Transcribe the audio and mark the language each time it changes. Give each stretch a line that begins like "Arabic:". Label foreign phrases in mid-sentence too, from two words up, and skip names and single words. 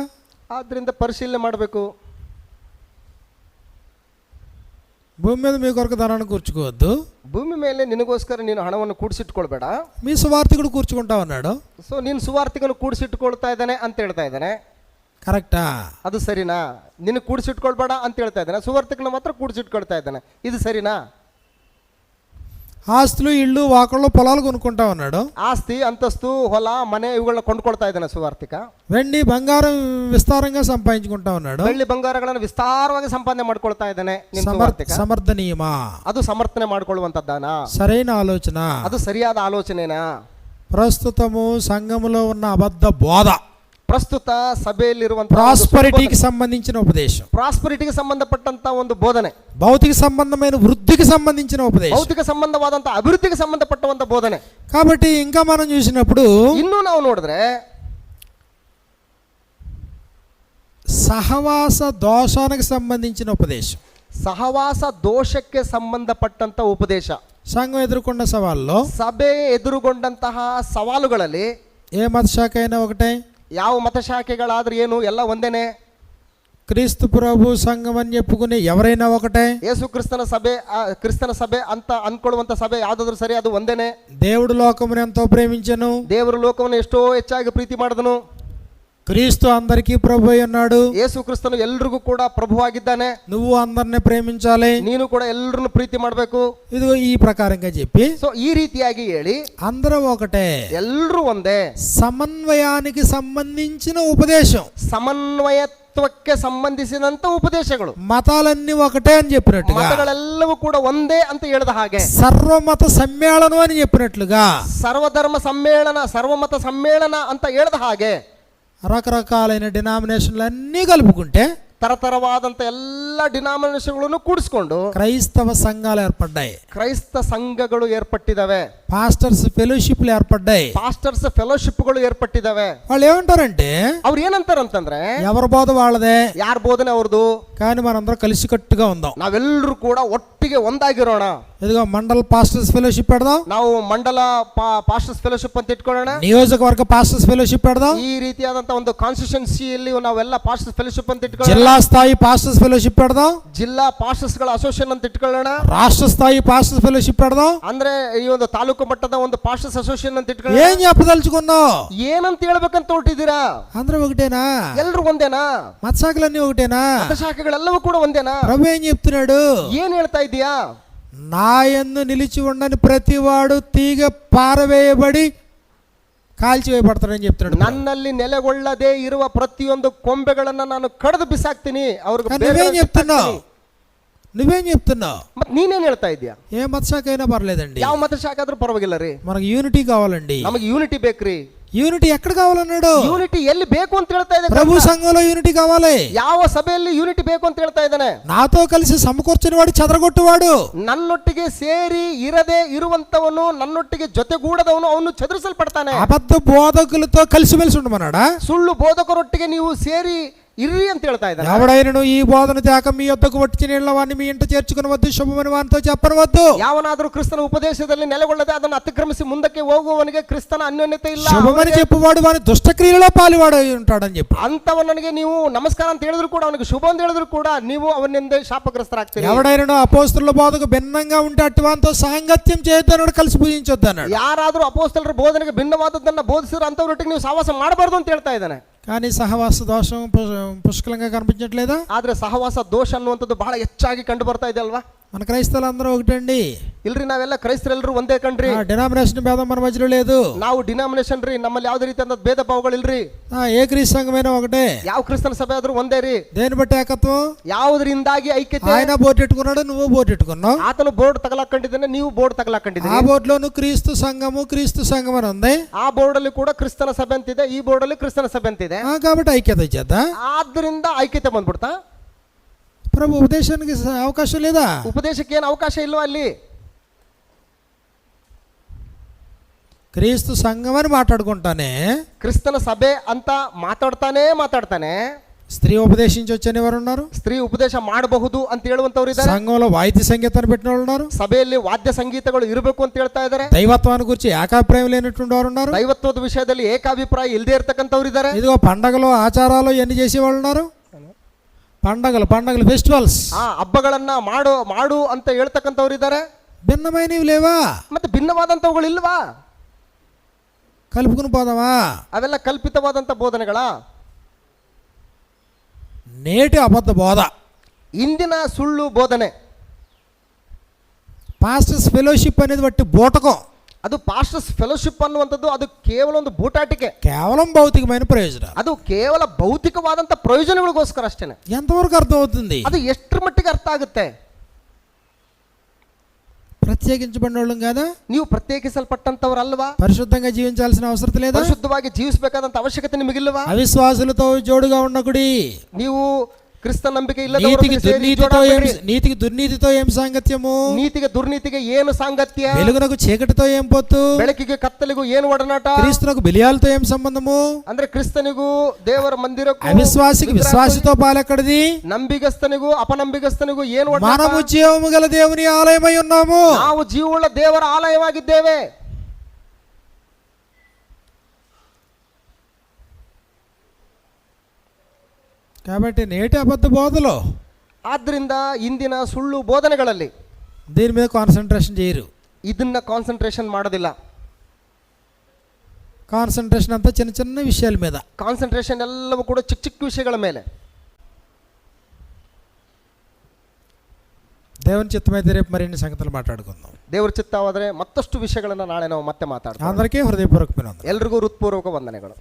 Kannada: ಆದ್ರಿಂದ ಪರಿಶೀಲನೆ ಮಾಡಬೇಕು.
Telugu: భూమి మీద మీ కొరకు ధనాన్ని కూర్చుకోవద్దు,
Kannada: ಭೂಮಿ ಮೇಲೆ ನಿನಗೋಸ್ಕರ ನೀನು ಹಣವನ್ನು ಕೂಡಿಸಿಟ್ಕೊಳ್ಬೇಡ.
Telugu: మీ సువార్థికుడు కూర్చుకుంటా ఉన్నాడు.
Kannada: ಸೊ ನೀನು ಸುವಾರ್ತಿಕನು ಕೂಡಿಸಿಟ್ಕೊಳ್ತಾ ಇದ್ದಾನೆ ಅಂತ ಹೇಳ್ತಾ ಇದ್ದಾನೆ.
Telugu: కరెక్టా?
Kannada: ಅದು ಸರಿನಾ? ನಿನಗೆ ಕೂಡಿಸಿಟ್ಕೊಳ್ಬೇಡ ಅಂತ ಹೇಳ್ತಾ ಇದ್ದಾನೆ, ಸುವಾರ್ತಿಕನ ಮಾತ್ರ ಕೂಡಿಸಿಟ್ಕೊಳ್ತಾ ಇದ್ದಾನೆ, ಇದು ಸರಿನಾ?
Telugu: ఆస్తులు, ఇళ్ళు, వాకళ్ళు, పొలాలు కొనుక్కుంటా ఉన్నాడు.
Kannada: ಆಸ್ತಿ, ಅಂತಸ್ತು, ಹೊಲ, ಮನೆ ಇವುಗಳನ್ನ ಕೊಂಡ್ಕೊಳ್ತಾ ಇದ್ದಾನೆ ಸುವಾರ್ತಿಕ.
Telugu: వెండి, బంగారం విస్తారంగా సంపాదించుకుంటా ఉన్నాడు.
Kannada: ಬೆಳ್ಳಿ ಬಂಗಾರಗಳನ್ನು ವಿಸ್ತಾರವಾಗಿ ಸಂಪಾದನೆ ಮಾಡ್ಕೊಳ್ತಾ ಇದ್ದಾನೆ ಸುವಾರ್ತಿಕ.
Telugu: సమర్థనీయమా?
Kannada: ಅದು ಸಮರ್ಥನೆ ಮಾಡ್ಕೊಳ್ಳುವಂತದ್ದಾನಾ?
Telugu: సరైన ఆలోచన?
Kannada: ಅದು ಸರಿಯಾದ ಆಲೋಚನೆನಾ?
Telugu: ప్రస్తుతము సంఘములో ఉన్న అబద్ధ బోధ,
Kannada: ಪ್ರಸ್ತುತ ಸಭೆಯಲ್ಲಿರುವಂತ
Telugu: ప్రాస్పరిటీకి సంబంధించిన ఉపదేశం,
Kannada: ಪ್ರಾಸ್ಪರಿಟಿಗೆ ಸಂಬಂಧಪಟ್ಟಂತ ಒಂದು ಬೋಧನೆ,
Telugu: భౌతిక సంబంధమైన వృద్ధికి సంబంధించిన ఉపదేశం.
Kannada: ಭೌತಿಕ ಸಂಬಂಧವಾದಂತ ಅಭಿವೃದ್ಧಿಗೆ ಸಂಬಂಧಪಟ್ಟಂತ ಬೋಧನೆ.
Telugu: కాబట్టి ఇంకా మనం చూసినప్పుడు
Kannada: ಇನ್ನೂ ನಾವು ನೋಡಿದ್ರೆ
Telugu: సహవాస దోషానికి సంబంధించిన ఉపదేశం,
Kannada: ಸಹವಾಸ ದೋಷಕ್ಕೆ ಸಂಬಂಧಪಟ್ಟಂತ ಉಪದೇಶ.
Telugu: సంఘం ఎదుర్కొన్న సవాల్లో
Kannada: ಸಭೆ ಎದುರುಗೊಂಡಂತಹ ಸವಾಲುಗಳಲ್ಲಿ
Telugu: ఏ మత శాఖ అయినా ఒకటే,
Kannada: ಯಾವ ಮತಶಾಖೆಗಳಾದ್ರೂ ಏನು ಎಲ್ಲ ಒಂದೇನೆ.
Telugu: క్రీస్తు ప్రభు సంఘం అని చెప్పుకునే ఎవరైనా ఒకటే,
Kannada: ಯೇಸು ಕ್ರಿಸ್ತನ ಸಭೆ ಅಂತ ಅನ್ಕೊಳ್ಳುವಂತ ಸಭೆ ಯಾವ್ದಾದ್ರು ಸರಿ, ಅದು ಒಂದೇನೆ.
Telugu: దేవుడు లోకమును ఎంతో ప్రేమించెను,
Kannada: ದೇವರು ಲೋಕವನ್ನು ಎಷ್ಟೋ ಹೆಚ್ಚಾಗಿ ಪ್ರೀತಿ ಮಾಡಿದನು.
Telugu: క్రీస్తు అందరికీ ప్రభు అయి ఉన్నాడు,
Kannada: ಯೇಸು ಕ್ರಿಸ್ತನು ಎಲ್ರಿಗೂ ಕೂಡ ಪ್ರಭುವಾಗಿದ್ದಾನೆ.
Telugu: నువ్వు అందరిని ప్రేమించాలి,
Kannada: ನೀನು ಕೂಡ ಎಲ್ಲರನ್ನು ಪ್ರೀತಿ ಮಾಡಬೇಕು.
Telugu: ఇదిగో ఈ ప్రకారంగా చెప్పి
Kannada: ಸೊ ಈ ರೀತಿಯಾಗಿ ಹೇಳಿ
Telugu: అందరూ ఒకటే,
Kannada: ಎಲ್ಲರೂ ಒಂದೇ.
Telugu: సమన్వయానికి సంబంధించిన ఉపదేశం,
Kannada: ಸಮನ್ವಯತ್ವಕ್ಕೆ ಸಂಬಂಧಿಸಿದಂತ ಉಪದೇಶಗಳು.
Telugu: మతాలన్నీ ఒకటే అని చెప్పినట్టుగా,
Kannada: ಮತಗಳೆಲ್ಲವೂ ಕೂಡ ಒಂದೇ ಅಂತ ಹೇಳಿದ ಹಾಗೆ,
Telugu: సర్వమత సమ్మేళనం అని చెప్పినట్లుగా,
Kannada: ಸರ್ವಧರ್ಮ ಸಮ್ಮೇಳನ, ಸರ್ವಮತ ಸಮ್ಮೇಳನ ಅಂತ ಹೇಳಿದ ಹಾಗೆ
Telugu: రకరకాలైన డినామినేషన్లు అన్నీ కలుపుకుంటే
Kannada: ತರತರವಾದಂತ ಎಲ್ಲ ಡಿನಾಮಿನೇಷನ್ಗಳನ್ನು ಕೂಡಿಸ್ಕೊಂಡು
Telugu: క్రైస్తవ సంఘాలు ఏర్పడ్డాయి,
Kannada: ಕ್ರೈಸ್ತ ಸಂಘಗಳು ಏರ್ಪಟ್ಟಿದ್ದಾವೆ,
English: pastors fellowships
Telugu: ఏర్పడ్డాయి.
English: pastors fellowships
Kannada: ಏರ್ಪಟ್ಟಿದ್ದಾವೆ.
Telugu: వాళ్ళు ఏమంటారంటే
Kannada: ಅವ್ರು ಏನಂತಾರಂತಂದ್ರೆ,
Telugu: ఎవరి బోధ వాళ్ళదే,
Kannada: ಯಾರ ಬೋಧನೆ ಅವ್ರದ್ದು,
Telugu: కానీ మనందరం కలిసికట్టుగా ఉందాం,
Kannada: ನಾವೆಲ್ಲರೂ ಕೂಡ ಒಟ್ಟಿಗೆ ಒಂದಾಗಿರೋಣ.
Telugu: ఇదిగో మండల్
English: pastors fellowship
Telugu: పెడదాం,
Kannada: ನಾವು ಮಂಡಲ
English: pastors fellowship
Kannada: ಅಂತ ಇಟ್ಕೊಳ್ಳೋಣ,
Telugu: నియోజకవర్గ
English: pastors fellowship
Telugu: పెడదాం,
Kannada: ಈ ರೀತಿಯಾದಂತ ಒಂದು ಕಾನ್ಸ್ಟಿಟ್ಯೂನ್ಸಿಯಲ್ಲಿ ನಾವೆಲ್ಲ
English: pastors fellowship
Kannada: ಅಂತ ಇಟ್ಕೊಳ್ಳೋಣ,
Telugu: జిల్లా స్థాయి
English: pastors fellowship
Telugu: పెడదాం,
Kannada: ಜಿಲ್ಲಾ ಪಾಸ್ಟರ್ಸ್ ಗಳ ಅಸೋಸಿಯೇಷನ್ ಅಂತ ಇಟ್ಕೊಳ್ಳೋಣ,
Telugu: రాష్ట్ర స్థాయి
English: pastors fellowship
Telugu: పెడదాం.
Kannada: ಅಂದ್ರೆ ಈ ಒಂದು ತಾಲೂಕು ಮಟ್ಟದ ಒಂದು
English: pastors association
Kannada: ಅಂತ ಇಟ್ಕೊಳ್ಳೋಣ.
Telugu: ఏం చెప్పదలుచుకున్నావు?
Kannada: ಏನಂತ ಹೇಳ್ಬೇಕಂತ ಹೊರಟಿದ್ದೀರಾ?
Telugu: అందరూ ఒకటేనా?
Kannada: ಎಲ್ರು ಒಂದೇನಾ?
Telugu: మత శాఖలన్నీ ఒకటేనా?
Kannada: ಮತಶಾಖೆಗಳೆಲ್ಲವೂ ಕೂಡ ಒಂದೇನಾ?
Telugu: ప్రభు ఏం చెప్తున్నాడు?
Kannada: ಏನ್ ಹೇಳ್ತಾ ಇದೀಯಾ?
Telugu: నా యందు నిలిచి ఉండని ప్రతివాడు తీగ పారవేయబడి కాల్చివేయబడతాడని చెప్తున్నాడు.
Kannada: ನನ್ನಲ್ಲಿ ನೆಲೆಗೊಳ್ಳದೆ ಇರುವ ಪ್ರತಿಯೊಂದು ಕೊಂಬೆಗಳನ್ನ ನಾನು ಕಡಿದು ಬಿಸಾಕ್ತೀನಿ.
Telugu: నువ్వేం చెప్తున్నావు? నువ్వేం చెప్తున్నావు?
Kannada: ಮತ್ತೆ ನೀನೇನ್ ಹೇಳ್ತಾ ಇದೀಯಾ?
Telugu: ఏ మత శాఖ అయినా పర్లేదండి,
Kannada: ಯಾವ ಮತಶಾಖೆ ಆದ್ರೂ ಪರವಾಗಿಲ್ಲ ರೀ,
Telugu: మనకు యూనిటీ కావాలండి.
Kannada: ನಮಗೆ ಯೂನಿಟಿ ಬೇಕ್ರಿ.
Telugu: యూనిటీ ఎక్కడ కావాలన్నాడు?
Kannada: యూనిಟಿ ಎಲ್ಲಿ ಬೇಕು ಅಂತ ಹೇಳ್ತಾ ಇದೆ.
Telugu: ప్రభు సంఘంలో యూనిటీ కావాలి.
Kannada: ಯಾವ ಸಭೆಯಲ್ಲಿ ಯೂನಿಟಿ ಬೇಕು ಅಂತ ಹೇಳ್ತಾ ಇದ್ದಾನೆ?
Telugu: నాతో కలిసి సమకూర్చుని వాడు చెదరగొట్టువాడు,
Kannada: ನನ್ನೊಟ್ಟಿಗೆ ಸೇರಿ ಇರದೆ ಇರುವಂತವನು, ನನ್ನೊಟ್ಟಿಗೆ ಜೊತೆಗೂಡದವನು ಅವನು ಚದುರಿಸಲ್ಪಡ್ತಾನೆ.
Telugu: అబద్ధ బోధకులతో కలిసిమెలిసి ఉండమన్నాడా?
Kannada: ಸುಳ್ಳು ಬೋಧಕರೊಟ್ಟಿಗೆ ನೀವು ಸೇರಿ ಇರ್ರಿ ಅಂತ ಹೇಳ್ತಾ ಇದ್ದಾನೆ.
Telugu: ఎవడైనను ఈ బోధన తేక మీ యొద్దకు వచ్చి నీళ్ళ వాడిని మీ ఇంట చేర్చుకునవద్దు, శుభమని వానితో చెప్పనవద్దు.
Kannada: ಯಾವನಾದರೂ ಕ್ರಿಸ್ತನ ಉಪದೇಶದಲ್ಲಿ ನೆಲೆಗೊಳ್ಳದೆ ಅದನ್ನು ಅತಿಕ್ರಮಿಸಿ ಮುಂದಕ್ಕೆ ಹೋಗುವವನಿಗೆ ಕ್ರಿಸ್ತನ ಅನ್ಯೋನ್ಯತೆ ಇಲ್ಲ.
Telugu: శుభమని చెప్పువాడు వాని దుష్టక్రియలో పాలువాడు ఉంటాడని చెప్పి,
Kannada: ಅಂತವನಿಗೆ ನೀವು ನಮಸ್ಕಾರ ಅಂತ ಹೇಳಿದ್ರು ಕೂಡ, ಅವನಿಗೆ ಶುಭ ಅಂತ ಹೇಳಿದ್ರು ಕೂಡ ನೀವು ಅವನಿಂದ ಶಾಪಗ್ರಸ್ತರಾಗ್ತೀರಿ.
Telugu: ఎవడైనను అపోస్తలుల బోధకు భిన్నంగా ఉంటే అటువాంతో సాంగత్యం చేయొద్దన్నాడు, కలిసి పూజించొద్దు అన్నాడు.
Kannada: ಯಾರಾದರೂ ಅಪೊಸ್ತಲರ ಬೋಧನೆಗೆ ಭಿನ್ನವಾದದ್ದನ್ನ ಬೋಧಿಸಿದ್ರೆ ಅಂತವರೊಟ್ಟಿಗೆ ನೀವು ಸಹವಾಸ ಮಾಡಬಾರ್ದು ಅಂತ ಹೇಳ್ತಾ ಇದ್ದಾನೆ.
Telugu: కానీ సహవాస దోషం పుష్కలంగా కనిపించట్లేదా?
Kannada: ಆದ್ರೆ ಸಹವಾಸ ದೋಷ ಅನ್ನುವಂಥದ್ದು ಬಹಳ ಹೆಚ್ಚಾಗಿ ಕಂಡು ಬರ್ತಾ ಇದೆ ಅಲ್ವಾ?
Telugu: మన క్రైస్తవులందరూ ఒకటండి.
Kannada: ಇಲ್ರಿ, ನಾವೆಲ್ಲ ಕ್ರೈಸ್ತರೆಲ್ಲರೂ ಒಂದೇ ಕಣ್ರಿ.
Telugu: డినామినేషన్ భేదం మన మధ్యలో లేదు.
Kannada: ನಾವು ಡಿನಾಮಿನೇಷನ್ ರೀ, ನಮ್ಮಲ್ಲಿ ಯಾವುದೇ ರೀತಿಯಾದ ಭೇದ ಭಾವಗಳಿಲ್ರಿ.
Telugu: ఏ క్రీస్తు సంఘమైనా ఒకటే.
Kannada: ಯಾವ ಕ್ರಿಸ್ತನ ಸಭೆ ಆದ್ರೂ ಒಂದೇ ರೀ.
Telugu: దేని బట్టి ఏకత్వం?
Kannada: ಯಾವುದರಿಂದಾಗಿ ಐಕ್ಯತೆ?
Telugu: ఆయన బోర్డు ఎట్టుకున్నాడు, నువ్వు బోర్డు ఎట్టుకున్నావు.
Kannada: ಆತನು ಬೋರ್ಡ್ ತಗಲಾಕೊಂಡಿದ್ದಾನೆ, ನೀವು ಬೋರ್ಡ್ ತಗಲಾಕೊಂಡಿದ್ದೀರಿ.
Telugu: ఆ బోర్డులో నువ్వు క్రీస్తు సంఘం అని ఉంది.
Kannada: ಆ ಬೋರ್ಡ್ ಅಲ್ಲಿ ಕೂಡ ಕ್ರಿಸ್ತನ ಸಭೆ ಅಂತಿದೆ, ಈ ಬೋರ್ಡ್ ಅಲ್ಲಿ ಕ್ರಿಸ್ತನ ಸಭೆ ಅಂತಿದೆ.
Telugu: కాబట్టి ఐక్యత ఇచ్చేద్దా?
Kannada: ಆದ್ರಿಂದ ಐಕ್ಯತೆ ಬಂದ್ಬಿಡ್ತಾ?
Telugu: ప్రభు ఉపదేశానికి అవకాశం లేదా?
Kannada: ಉಪದೇಶಕ್ಕೆ ಏನು ಅವಕಾಶ ಇಲ್ವಾ ಅಲ್ಲಿ?
Telugu: క్రీస్తు సంఘం అని మాట్లాడుకుంటానే,
Kannada: ಕ್ರಿಸ್ತನ ಸಭೆ ಅಂತ ಮಾತಾಡ್ತಾನೆ
Telugu: స్త్రీ ఉపదేశించొచ్చని ఎవరు ఉన్నారు?
Kannada: ಸ್ತ್ರೀ ಉಪದೇಶ ಮಾಡಬಹುದು ಅಂತ ಹೇಳುವಂತವ್ರು ಇದ್ದಾರೆ.
Telugu: సంఘంలో వాయిద్య సంగీతాన్ని పెట్టిన వాళ్ళు ఉన్నారు.
Kannada: ಸಭೆಯಲ್ಲಿ ವಾದ್ಯ ಸಂಗೀತಗಳು ಇರಬೇಕು ಅಂತ ಹೇಳ್ತಾ ಇದ್ದಾರೆ.
Telugu: దైవత్వాన్ని గురించి ఏకాభిప్రాయం లేనటువంటి వారు ఉన్నారు.
Kannada: ದೈವತ್ವದ ವಿಷಯದಲ್ಲಿ ಏಕಾಭಿಪ್ರಾಯ ಇಲ್ಲದೆ ಇರತಕ್ಕಂಥವ್ರು ಇದ್ದಾರೆ.
Telugu: ఇదిగో పండగలు ఆచారాలు ఎన్ని చేసేవాళ్ళు ఉన్నారు. పండగలు ఫెస్టివల్స్,
Kannada: ಹಬ್ಬಗಳನ್ನ ಮಾಡು ಅಂತ ಹೇಳ್ತಕ್ಕಂಥವ್ರು ಇದ್ದಾರೆ.
Telugu: భిన్నమైనవి లేవా?
Kannada: ಮತ್ತೆ ಭಿನ್ನವಾದಂಥವುಗಳು ಇಲ್ವಾ?
Telugu: కలుపుకుని పోదామా?
Kannada: ಅವೆಲ್ಲ ಕಲ್ಪಿತವಾದಂಥ ಬೋಧನೆಗಳ?
Telugu: నేటి అబద్ధ బోధ,
Kannada: ಇಂದಿನ ಸುಳ್ಳು ಬೋಧನೆ,
English: pastors fellowship
Telugu: అనేది బట్టి బూటకం.
Kannada: ಅದು
English: pastors fellowship
Kannada: ಅನ್ನುವಂಥದ್ದು ಅದು ಕೇವಲ ಒಂದು ಬೂಟಾಟಿಕೆ,
Telugu: కేవలం భౌతికమైన ప్రయోజనాలు,
Kannada: ಅದು ಕೇವಲ ಭೌತಿಕವಾದಂಥ ಪ್ರಯೋಜನಗಳಿಗೋಸ್ಕರ ಅಷ್ಟೇನೆ.
Telugu: ఎంతవరకు అర్థం అవుతుంది?
Kannada: ಅದು ಎಷ್ಟರ ಮಟ್ಟಿಗೆ ಅರ್ಥ ಆಗುತ್ತೆ?
Telugu: ప్రత్యేకించబడిన వాళ్ళం కదా?
Kannada: ನೀವು ಪ್ರತ್ಯೇಕಿಸಲ್ಪಟ್ಟಂತವರಲ್ವಾ?
Telugu: పరిశుద్ధంగా జీవించాల్సిన అవసరం లేదా?
Kannada: ಪರಿಶುದ್ಧವಾಗಿ ಜೀವಿಸಬೇಕಾದಂತ ಅವಶ್ಯಕತೆ ನಿಮಗಿಲ್ಲವಾ?
Telugu: అవిశ్వాసులతో జోడుగా ఉండకుడి.
Kannada: ನೀವು ಕ್ರಿಸ್ತ ನಂಬಿಕೆ
Telugu: నీతికి దుర్నీతితో ఏం సాంగత్యము?
Kannada: ನೀತಿಗೆ ದುರ್ನೀತಿಗೆ ಏನು ಸಾಂಗತ್ಯ?
Telugu: వెలుగునకు చీకటితో ఏం పొత్తు?
Kannada: ಬೆಳಕಿಗೆ ಕತ್ತಲಿಗೂ ಏನು ಒಡನಾಟ?
Telugu: క్రీస్తునకు బెలియాలతో ఏం సంబంధము?
Kannada: ಅಂದ್ರೆ క్రిస్తನಿಗೂ ದೇವರ ಮಂದಿರಕ್ಕೂ
Telugu: అవిశ్వాసికి విశ్వాసితో పాలెక్కడిది?
Kannada: ನಂಬಿಗಸ್ತನಿಗೂ ಅಪನಂಬಿಗಸ್ತನಿಗೂ ಏನು ಒಡನಾಟ?
Telugu: మనము జీవము గల దేవుని ఆలయమై ఉన్నాము.
Kannada: ನಾವು ಜೀವವುಳ್ಳ ದೇವರ ಆಲಯವಾಗಿದ್ದೇವೆ.
Telugu: కాబట్టి నేటి అబద్ధ బోధలో
Kannada: ಆದ್ರಿಂದ ಇಂದಿನ ಸುಳ್ಳು ಬೋಧನೆಗಳಲ್ಲಿ
Telugu: దీని మీద కాన్సన్ట్రేషన్ చేయరు.
Kannada: ಇದನ್ನ ಕಾನ್ಸಂಟ್ರೇಷನ್ ಮಾಡೋದಿಲ್ಲ.
Telugu: కాన్సన్ట్రేషన్ అంతా చిన్న చిన్న విషయాల మీద.
Kannada: ಕಾನ್ಸಂಟ್ರೇಷನ್ ಎಲ್ಲವೂ ಕೂಡ ಚಿಕ್ಕ ಚಿಕ್ಕ ವಿಷಯಗಳ ಮೇಲೆ.
Telugu: దేవుని చిత్తమైతే రేపు మరిన్ని సంగతులు మాట్లాడుకుందాం.
Kannada: ದೇವರ ಚಿತ್ತವಾದರೆ ಮತ್ತಷ್ಟು ವಿಷಯಗಳನ್ನು ನಾಳೆ ನಾವು ಮತ್ತೆ ಮಾತಾಡ್ತೀವಿ.
Telugu: అందరికీ హృదయపూర్వకమైన
Kannada: ಎಲ್ರಿಗೂ ಹೃತ್ಪೂರ್ವಕ ವಂದನೆಗಳು.